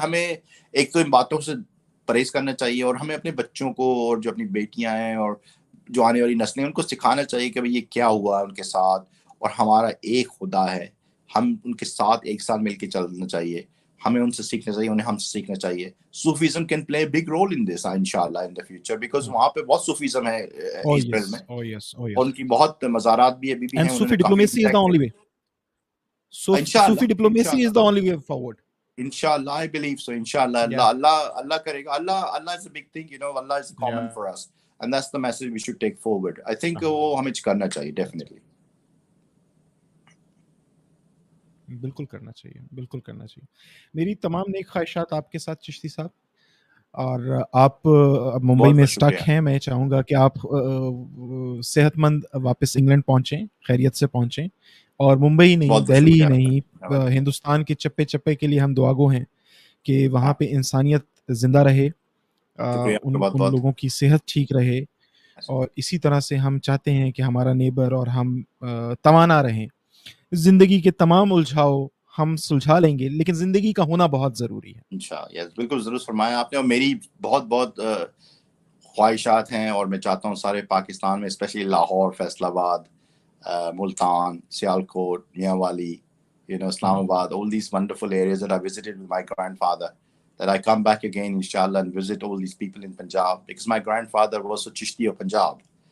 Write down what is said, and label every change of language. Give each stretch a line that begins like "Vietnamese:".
Urdu: ہمیں ایک تو ان باتوں سے پرہیز کرنا چاہیے، اور ہمیں اپنے بچوں کو اور جو اپنی بیٹیاں ہیں اور جو آنے والی نسلیں ان کو سکھانا چاہیے کہ یہ کیا ہوا ان کے ساتھ، اور ہمارا ایک خدا ہے. ہم ان کے ساتھ ایک ساتھ مل کے چلنا چاہیے. ہمیں ان سے سیکھنا چاہیے، انہیں ہم سے سیکھنا چاہیے.
English: Sufism can play big role in this انشاءاللہ in the future, because
Urdu: وہاں پہ بہت صوفیزم ہے اسرائیل میں. ان کی بہت مزارات بھی ابھی بھی ہیں.
English: Sufi diplomacy is the only way. Sufi diplomacy is the only way forward. Inshallah, I believe so. Inshallah,
Urdu: Allah karega.
English: Allah is a big thing, Allah is common for us, and that's the message we should take forward. I think
Urdu: وہ ہمیں کرنا چاہیے
English: definitely.
Urdu: بالکل کرنا چاہیے، بالکل کرنا چاہیے. میری تمام نیک خواہشات آپ کے ساتھ چشتی صاحب. اور آپ ممبئی میں اسٹک ہیں. میں چاہوں گا کہ آپ صحت مند واپس انگلینڈ پہنچیں، خیریت سے پہنچیں. اور ممبئی نہیں، دہلی ہی نہیں، ہندوستان کے چپے چپے کے لیے ہم دعاگو ہیں کہ وہاں پہ انسانیت زندہ رہے، ان لوگوں کی صحت ٹھیک رہے. اور اسی طرح سے ہم چاہتے ہیں کہ ہمارا نیبر اور ہم توانا رہیں. زندگی کے تمام الجھاؤ ہم سلجھا لیں گے، لیکن زندگی کا ہونا بہت ضروری ہے. انشاءاللہ بالکل ضرور فرمایا آپ نے. اور میری بہت بہت خواہشات ہیں، اور میں چاہتا ہوں سارے پاکستان میں اسپیشلی لاہور، فیصل آباد، ملتان، سیالکوٹ، میاں والی,
English: Islamabad, all these wonderful areas that I visited with my grandfather, that I come back again inshallah and visit all these people in Punjab, because my grandfather was a Chishti of Punjab.